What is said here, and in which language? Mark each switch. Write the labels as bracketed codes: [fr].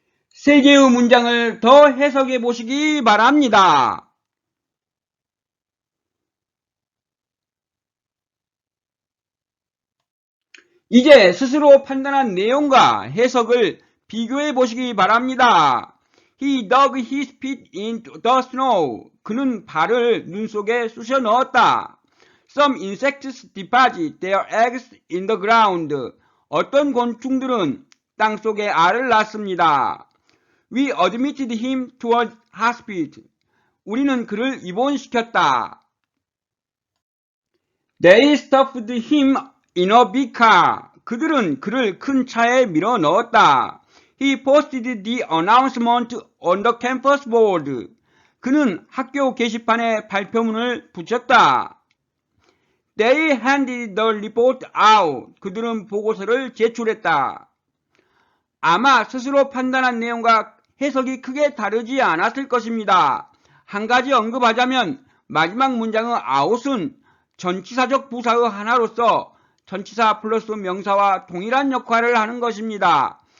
[ko] 세 개의 문장을 더 해석해 보시기 바랍니다. 이제 스스로 판단한 내용과 해석을 비교해 보시기 바랍니다. [en] He dug his feet into the snow. [ko] 그는 발을 눈 속에 쑤셔 넣었다. [en] Some insects deposit their eggs in the ground. [ko] 어떤 곤충들은 땅 속에 알을 낳습니다. [en] We admitted him to a hospital. [ko] 우리는 그를 입원시켰다. [en] They stuffed him in a big car. [ko] 그들은 그를 큰 차에 밀어 넣었다. [en] He posted the announcement on the campus board. [ko] 그는 학교 게시판에 발표문을 붙였다. [en] They handed the report out. [ko] 그들은 보고서를 제출했다. 아마 스스로 판단한 내용과 해석이 크게 다르지 않았을 것입니다. 한 가지 언급하자면 마지막 문장의 out은 전치사적 부사의 하나로서 전치사 플러스 명사와 동일한 역할을 하는 것입니다.